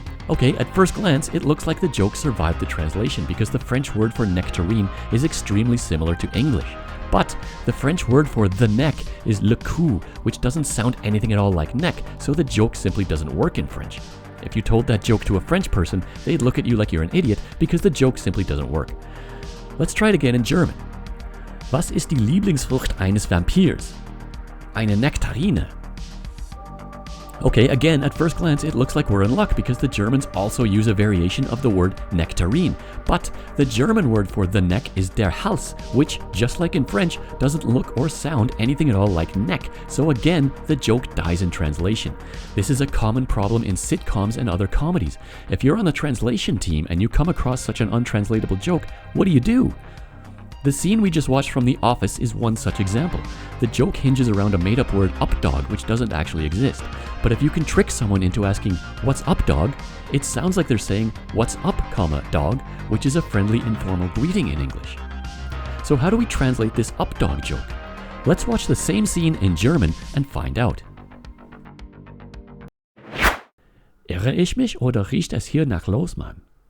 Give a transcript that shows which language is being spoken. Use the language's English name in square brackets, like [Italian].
[English] Okay, at first glance, it looks like the joke survived the translation because the French word for nectarine is extremely similar to English. But the French word for the neck is le cou, which doesn't sound anything at all like neck, so the joke simply doesn't work in French. If you told that joke to a French person, they'd look at you like you're an idiot because the joke simply doesn't work. Let's try it again in German. [German] Was ist die Lieblingsfrucht eines Vampirs? Eine Nektarine. [English] Okay, again, at first glance, it looks like we're in luck because the Germans also use a variation of the word nectarine. But the German word for the neck is der Hals, which, just like in French, doesn't look or sound anything at all like neck. So again, the joke dies in translation. This is a common problem in sitcoms and other comedies. If you're on the translation team and you come across such an untranslatable joke, what do? The scene we just watched from The Office is one such example. The joke hinges around a made-up word updog, which doesn't actually exist. But if you can trick someone into asking, what's up, dog? It sounds like they're saying, what's up, dog, which is a friendly, informal greeting in English. So how do we translate this updog joke? Let's watch the same scene in German and find out. [German] Irre ich mich oder riecht es hier nach los, Mann?